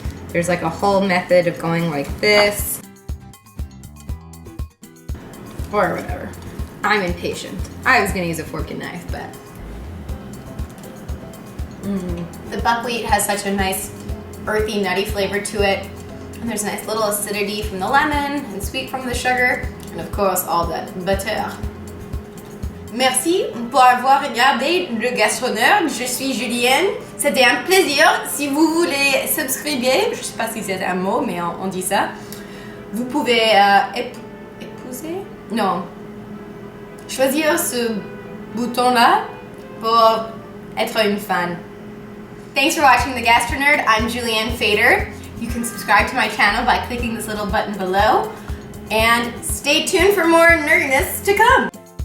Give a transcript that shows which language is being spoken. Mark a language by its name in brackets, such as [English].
[English] There's like a whole method of going like this, or whatever. I'm impatient. I was gonna use a fork and knife, but the buckwheat has such a nice earthy, nutty flavor to it. And there's a nice little acidity from the lemon and sweet from the sugar. And of course, all that butter. [French] Merci pour avoir regardé le Gastronerd. Je suis Julienne. C'était un plaisir. Si vous voulez subscriber, je sais pas si c'est un mot, mais on dit ça. Vous pouvez épouser? Non. Choisir ce bouton-là pour être une fan. [English] Thanks for watching the Gastronerd. I'm Julianne Fader. You can subscribe to my channel by clicking this little button below. And stay tuned for more nerdiness to come.